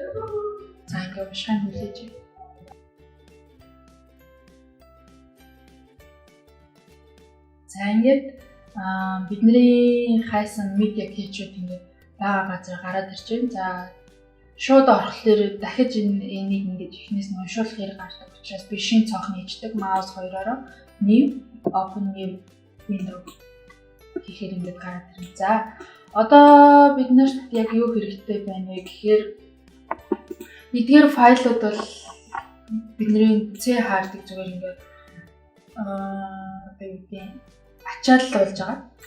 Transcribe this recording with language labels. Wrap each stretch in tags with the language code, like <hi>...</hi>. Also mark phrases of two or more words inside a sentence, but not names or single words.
<mn>За ингээ уншаа хүлээж. За ингээд бидний хайсан</mn> <en>media cache-</en> <mn>уд ингээд байгаа газар гараад ирж байна. За шууд орохлоор дахиж энийг ингээд ихнээс нь уншуулах хэрэг гардаг учраас би шинэ цонх нээждэг маус хоёроор</mn> <en>new open new window</en> <mn>гэхээр ингээд гараад ирнэ. За одоо бид нарт яг юу хэрэгтэй байна вэ гэхээр эдгээр файлууд бол бидний C hard-ыг зүгээр ингээд одоо юу гэдэг ачааллуулж байгаа.</mn>